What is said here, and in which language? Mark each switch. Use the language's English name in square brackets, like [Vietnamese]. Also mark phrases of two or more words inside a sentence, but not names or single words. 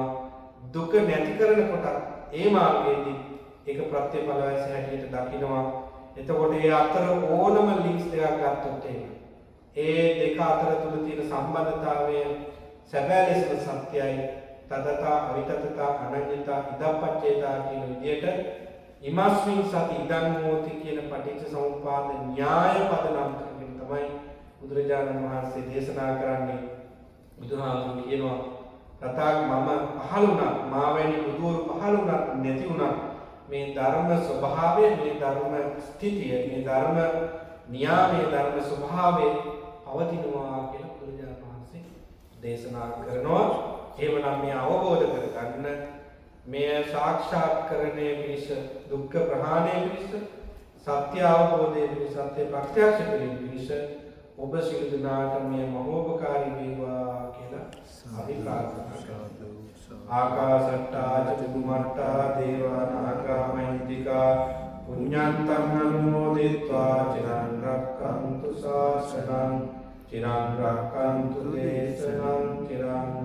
[Sinhala] දුක නැති කරන කොට ඒ මාර්ගයේදී ඒක ප්‍රත්‍ය ඵල වශයෙන් හැටියට දකිනවා. එතකොට ඒ අතර ඕනම ලින්ක්ස් දෙකක් ගත්තොත් ඒ දෙක අතර තුල තියෙන සම්බන්ධතාවය සැබෑ ලෙසම සත්‍යයි. [Pali] තදතා අවිතතතා අනඤ්ඤතා ඉදප්පච්චේතා [Sinhala] කියන විදිහට [Pali] ඉමස්මින් සති ඉදං හෝති [Sinhala] කියන පටිච්ච සමුප්පාද න්‍යාය පදනම් කරගෙන තමයි බුදුරජාණන් වහන්සේ දේශනා කරන්නේ. බුදුහාමුදුරුවෝ කියනවා රතාක් මම පහළ වුණා මා වැනි බුදුවරු පහළ වුණා නැති වුණා මේ ධර්ම ස්වභාවය මේ ධර්ම ස්ථිතිය මේ ධර්ම න්‍යාමයේ ධර්ම ස්වභාවය පවතිනවා කියලා බුදුරජාණන් වහන්සේ දේශනා කරනවා. එහෙමනම් මේ අවබෝධ කරගන්න මේ සාක්ෂාත්කරණය පිණිස දුක්ඛ ප්‍රහාණය පිණිස සත්‍ය අවබෝධය පිණිස සත්‍ය ප්‍රත්‍යක්ෂ කිරීම පිණිස ඔබ සියලු දෙනාට මේ මහෝපකාරී වේවා කියලා අපි ප්‍රාර්ථනා කරමු. [Pali] ආකාශට්ටා චුම්මට්ටා දේවා නාග මහින්దికා පුඤ්ඤන්තං අනුමෝදිत्वा චිරං රක්ඛන්තු ශාසනං චිරං රක්ඛන්තු දේශනං චිරං